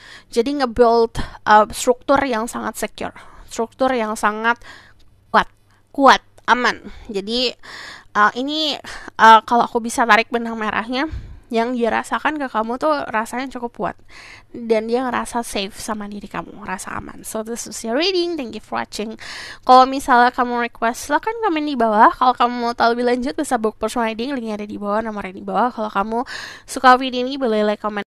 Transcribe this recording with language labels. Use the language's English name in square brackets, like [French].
[Indonesian] Jadi nge-build struktur yang sangat secure, struktur yang sangat kuat, aman. Jadi ini kalau aku bisa tarik benang merahnya, yang dia rasakan ke kamu tuh rasanya cukup kuat dan dia ngerasa safe sama diri kamu, ngerasa aman. [English] So this is your reading, thank you for watching. [Indonesian] Kalau misalnya kamu request, silahkan komen di bawah. Kalau kamu mau tahu lebih lanjut bisa book personal reading, linknya ada di bawah, nomornya di bawah. Kalau kamu suka video ini boleh like, comment